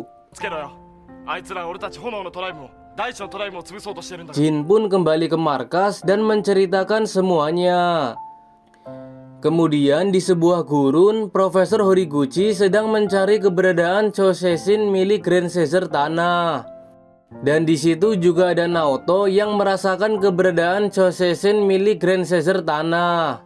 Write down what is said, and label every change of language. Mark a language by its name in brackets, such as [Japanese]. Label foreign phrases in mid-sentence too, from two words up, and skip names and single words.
[Japanese] つけろよ。あいつら俺たち炎のトライブも大地のトライブも潰そうとしてるんだ。 [Indonesian] Jin pun kembali ke markas dan menceritakan semuanya. Kemudian di sebuah gurun, Profesor Horiguchi sedang mencari keberadaan Choseisin milik Grand Caesar Tanah. Dan di situ juga ada Naoto yang merasakan keberadaan Choseisin milik Grand Caesar Tanah.